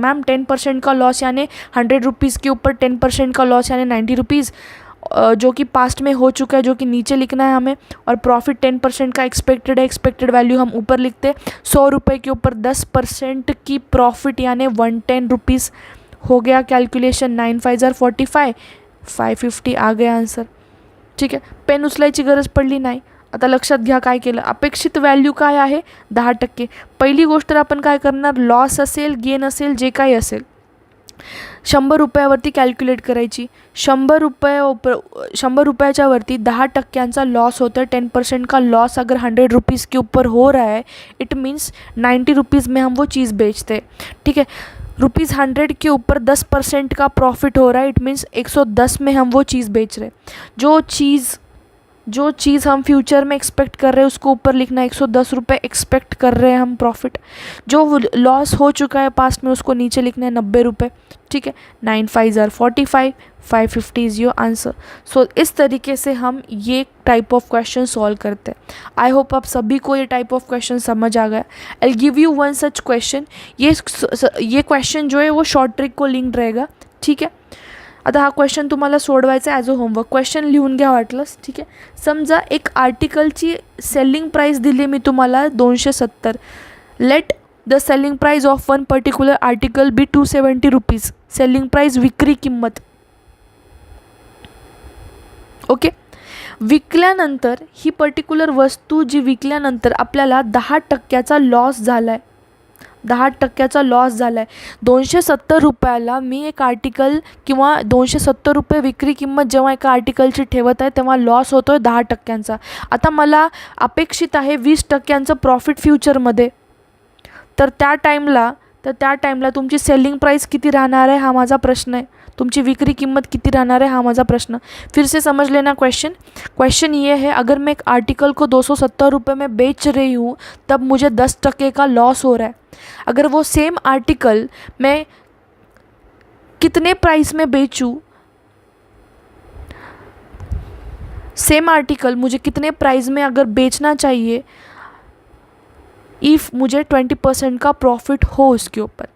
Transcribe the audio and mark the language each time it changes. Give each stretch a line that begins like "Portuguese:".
Hindi: Ma'am 10% का loss यानी 100 rupees के ऊपर 10% का लॉस यानी 90 रुपीज़, जो कि पास्ट में हो चुका है, जो कि नीचे लिखना है हमें. और प्रॉफिट 10% का एक्सपेक्टेड है, एक्सपेक्टेड वैल्यू हम ऊपर लिखते हैं. 100 रुपये के ऊपर 10% की प्रॉफिट यानी 110 रुपीज़ हो गया. कैलकुलेशन 9 5 ज़ार 45, 550 आ गया आन्सर.
Marathi: ठीक आहे. पेन उचलायची गरज पडली नाही. आता लक्षात घ्या काय केलं. अपेक्षित व्हॅल्यू काय आहे, 10%. पहिली गोष्ट तर आपण काय करणार, लॉस असेल, गेन असेल, जे काही असेल, 100 रुपयावरती कॅल्क्युलेट करायची. 100 रुपयाच्या वरती 10% लॉस
Hindi: होता है. 10% का लॉस अगर 100 रुपीज़ के ऊपर हो रहा है, इट मीन्स 90 रुपीज़ में हम वो चीज़ बेचते हैं. ठीक है. ₹100 के ऊपर 10% का प्रॉफिट हो रहा है, इट मीन्स 110 में हम वो चीज़ बेच रहे हैं. जो चीज़ हम फ्यूचर में एक्सपेक्ट कर रहे हैं उसको ऊपर लिखना, 110 रुपये एक्सपेक्ट कर रहे हैं हम प्रॉफिट. जो लॉस हो चुका है पास्ट में उसको नीचे लिखना है 90 रुपये. ठीक है. 9 5 ज़ार 45, 550
English: Is your answer.
Hindi: सो इस तरीके से हम ये टाइप ऑफ क्वेश्चन सॉल्व करते हैं. आई होप आप सभी को ये टाइप ऑफ क्वेश्चन समझ आ गया.
English: I will give you one such question.
Hindi: ये क्वेश्चन जो है वो शॉर्ट ट्रिक को लिंक्ड रहेगा. ठीक है.
Marathi: आता हा क्वेश्चन तुम्हाला सोडवायचा आहे
English: As a homework.
Marathi: क्वेश्चन लिहून घ्या वाटलंच. ठीक आहे. समजा एक आर्टिकलची सेलिंग प्राईस दिली मी तुम्हाला 270.
English: Let the selling price of one particular article be 270 rupees.
Marathi: Selling price विक्री किंमत.
English: Okay.
Marathi: विकल्यानंतर ही पर्टिक्युलर वस्तू जी विकल्यानंतर आपल्याला 10%चा लॉस झाला आहे. 10%चा लॉस झाला आहे. 270 रुपयाला मी एक आर्टिकल किंवा 270 रुपये विक्री किंमत जेव्हा एका आर्टिकलची ठेवत आहे तेव्हा लॉस होतो आहे 10%चा. आता मला अपेक्षित आहे 20%चं प्रॉफिट फ्युचरमध्ये. तर त्या टाईमला तुमची सेलिंग प्राईस किती राहणार आहे हा माझा प्रश्न आहे. तुमची विक्री किंमत किती रहना है हाँ माझा प्रश्न.
Hindi: फिर से समझ लेना क्वेश्चन ये है, अगर मैं एक आर्टिकल को 270 रुपये में बेच रही हूँ तब मुझे 10% का लॉस हो रहा है. अगर वो सेम आर्टिकल मैं कितने प्राइस में बेचूँ, सेम आर्टिकल मुझे कितने प्राइस में अगर बेचना चाहिए इफ़ मुझे 20% का प्रॉफिट हो उसके ऊपर.